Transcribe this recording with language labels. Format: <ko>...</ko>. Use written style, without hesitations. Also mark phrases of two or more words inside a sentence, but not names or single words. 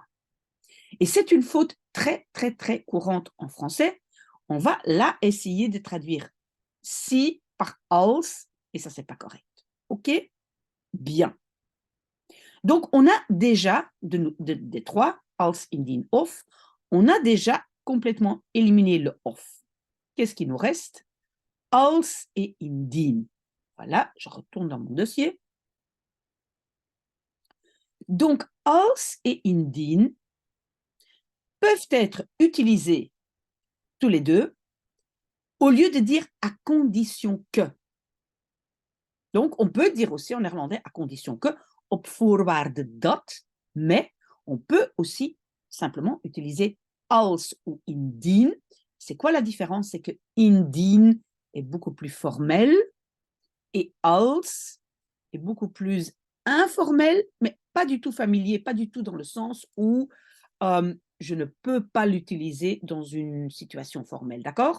<fr>Et c'est une faute très, très, très courante en français. On va là essayer de traduire si par als, et ça, c'est pas correct. OK? Bien. Donc, on a déjà, des trois,</fr> <nl>als, indien, of,</nl> <fr>on a déjà complètement éliminé le of. Qu'est-ce qui nous reste? Als et indien. Voilà, je retourne dans mon dossier. Donc, als et indien peuvent être utilisés tous les deux au lieu de dire à condition que. Donc, on peut dire aussi en néerlandais à condition que,</fr> <nl>op voorwaarde dat,</nl> <fr>mais on peut aussi simplement utiliser als ou indien. C'est quoi la différence? C'est que indien est beaucoup plus formel et als est beaucoup plus informel, mais pas du tout familier, pas du tout dans le sens où je ne peux pas l'utiliser dans une situation formelle, d'accord?</fr>